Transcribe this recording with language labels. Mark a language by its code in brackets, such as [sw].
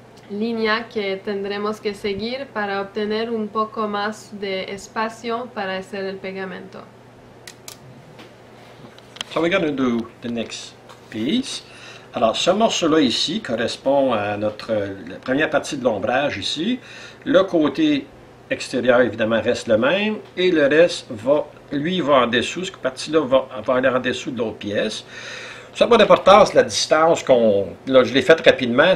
[es] línea que tendremos que seguir para obtener un poco más de espacio para hacer el pegamento. [en] So we're going to do the next piece. [fr] Alors, ce morceau-là ici correspond à la première partie de l'ombrage ici. Le côté extérieur, évidemment, reste le même, et le reste va en dessous. Cette partie-là va aller en dessous de l'autre pièce. Ça n'a pas d'importance, la distance là, je l'ai faite rapidement.